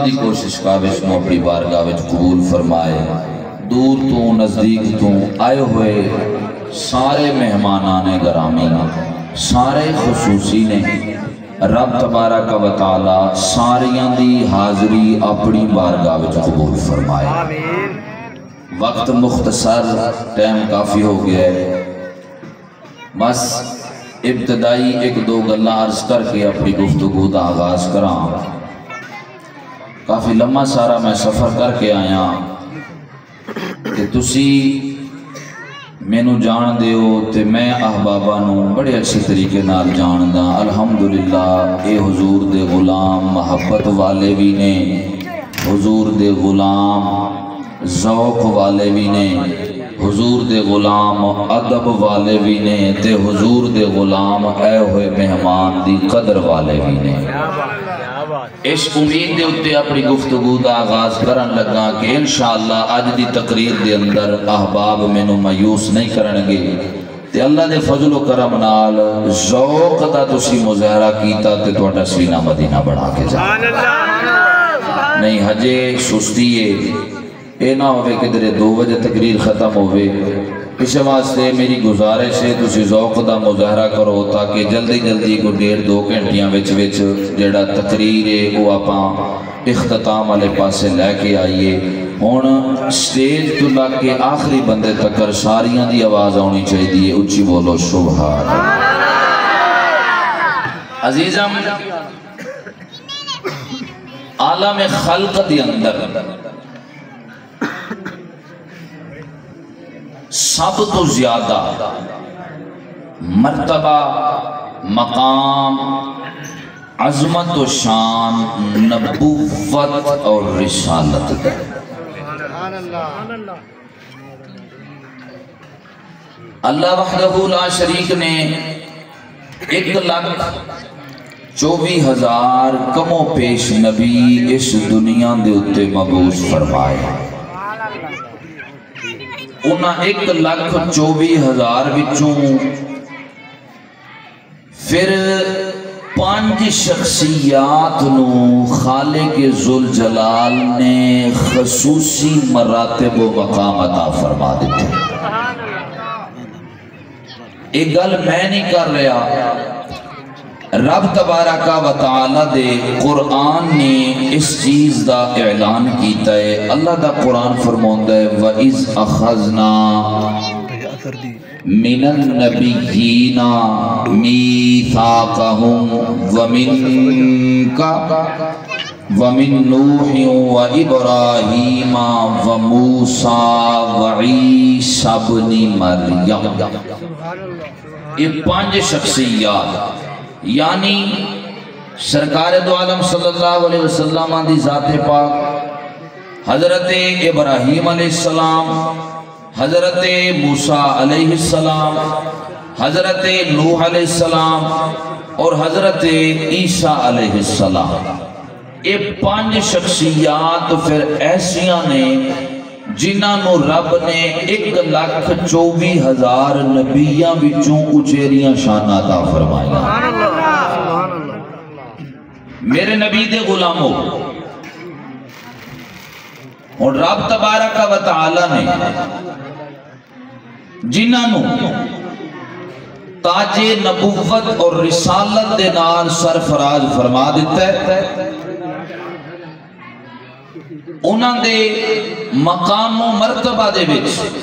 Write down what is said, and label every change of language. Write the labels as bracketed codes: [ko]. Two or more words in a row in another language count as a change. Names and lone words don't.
[pa] دی کوشش کاوش نو اپنی بارگاہ وچ قبول فرمائے دور تو نزدیک تو آئے ہوئے سارے مہمانان گرامی سارے خصوصی نے رب تبارک و تعالی ساریاں دی حاضری اپنی بارگاہ وچ قبول فرمائے وقت مختصر ٹائم کافی ہو گیا ہے بس ابتدائی ایک دو گلہ عرض کر کے اپنی گفتگو دا آغاز کراں کافی لمحہ سارا میں سفر کر کے آیا کہ تسی مینو جان دیو تے میں احبابہ نو بڑے اچھی طریقے نال جان دا الحمدللہ اے حضور دے غلام محبت والے بھی نے حضور دے غلام ذوق والے بھی نے حضور دے غلام ادب والے بھی نے تے حضور دے غلام اے ہوئے مہمان دی قدر والے بھی نے۔ اس امید دے اتے اپنی گفتگو دا آغاز کرن لگا کہ انشاءاللہ آج دی تقریر دے اندر احباب مینوں مایوس نہیں کرنگے تے اللہ دے فضل و کرم نال ذوق دا تسی مظاہرہ کیتا تے تہاڈا سینہ مدینہ بڑھا کے جا نہیں ہجے سستی ہے اے نہ ہوئے کہ درے 2 بجے تقریر ختم ہوئے۔ اس واسطے میری گزارش ہے تسی ذوق دا مظاہرہ کرو تاکہ جلدی جلدی کو 1.5-2 گھنٹیاں وچ جیڑا تقریر ہے وہ آپاں اختتام والے پاسے لے کے آئیے۔ ہن سٹیج تو لگ کے آخری بندے تکر ساریاں دی آواز آنی چاہیے، اچھی بولو سبحان عزیزم عالم خلق دی اندر سب تو زیادہ مرتبہ مقام عظمت و شان نبوت اور رسالت ہے۔ [ar] اللہ وحدہ لا شریک [pa] نے 1,24,000 کم و پیش نبی اس دنیا دے اتے مبعوث فرمائے۔ انہاں 1,24,000 وچوں پھر 5 شخصیات نو خالق ذوالجلال نے خصوصی مراتب و مقام عطا فرما دیتے۔ ایک گل میں نہیں کر رہا، رب تبارک و تعالی دے قرآن نے اس چیز دا اعلان کیتا ہے۔ اللہ دا قرآن فرماتا ہے [ar] وَإِذْ أَخَذْنَا مِنَ النَّبِيِّينَ مِيثَاقَهُمْ وَمِن نُوحٍ وَإِبْرَاهِيمَ وَمُوسَى وَعِيسَى ابْنِ مَرْيَمَ۔ [pa] یہ 5 شخصیات یعنی سرکار دو عالم [ar] صلی اللہ علیہ وسلم [pa] دی ذات پاک، حضرت ابراہیم [ar] علیہ السلام، [pa] حضرت موسیٰ [ar] علیہ السلام، [pa] حضرت نوح [ar] علیہ السلام [pa] اور حضرت عیسیٰ [ar] علیہ السلام۔ [pa] یہ 5 شخصیات پھر ایسیاں نے جنہاں نو رب نے 1,24,000 نبیاں وچوں اچیریاں شان عطا فرمایا۔ میرے نبی دے غلاموں اور رب تبارک و تعالی نے جنہاں نو تاج نبوت اور رسالت دے نال سرفراز فرما دیتا ہے، انہاں دے مقام و مرتبہ دے وچ